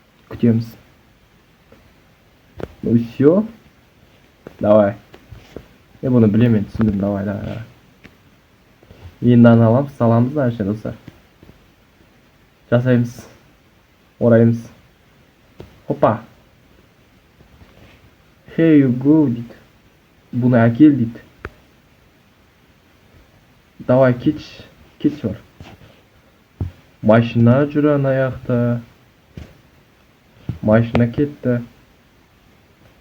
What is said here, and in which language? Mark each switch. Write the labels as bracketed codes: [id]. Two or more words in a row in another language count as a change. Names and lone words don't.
[ru] Ну, все. Давай. [kk] Бұны білемен түсіндім, давай. Енді аламыз, саламыз да, әшен, достар. Жасаймыз. Ораймыз. Опа. [en] Here you go, [kk] дейді. Бұны әкел, дейді. Давай, кетші бар. Машина жүр ана жақта. Машина кетті.